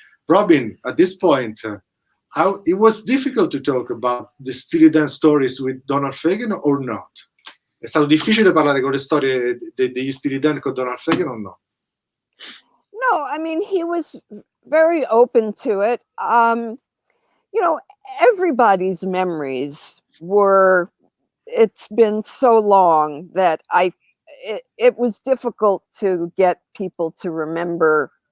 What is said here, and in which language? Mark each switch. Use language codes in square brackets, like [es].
[en] Robyn, at this point, it was difficult to talk about the Steely Dan stories with Donald Fagen or not? [it] È stato difficile parlare con le storie degli Steely Dan con Donald Fagen o no? [en] No, I mean, he was very open to it. You know, everybody's memories it's been so long that it was difficult to get people to remember.